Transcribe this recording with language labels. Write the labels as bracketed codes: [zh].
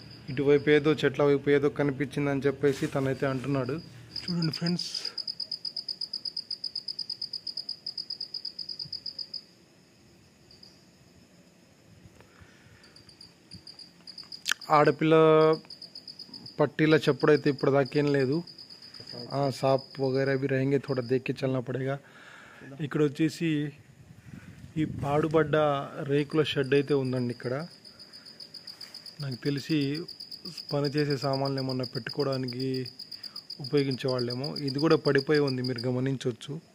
[te] ఇటువైపు ఏదో చెట్ల వైపు ఏదో కనిపించిందని చెప్పేసి తనైతే అంటున్నాడు. చూడండి ఫ్రెండ్స్, ఆడపిల్ల పట్టీల చెప్పుడైతే ఇప్పుడు దాకేం లేదు. సాప్ వగైరా అవి [hi] रहेंगे, थोड़ा देख के चलना पड़ेगा. [te] ఇక్కడ వచ్చేసి ఈ పాడుబడ్డ రేకుల షెడ్ అయితే ఉందండి. ఇక్కడ నాకు తెలిసి పనిచేసే సామాన్లు ఏమన్నా పెట్టుకోవడానికి ఉపయోగించే వాళ్ళేమో. ఇది కూడా పడిపోయి ఉంది, మీరు గమనించవచ్చు.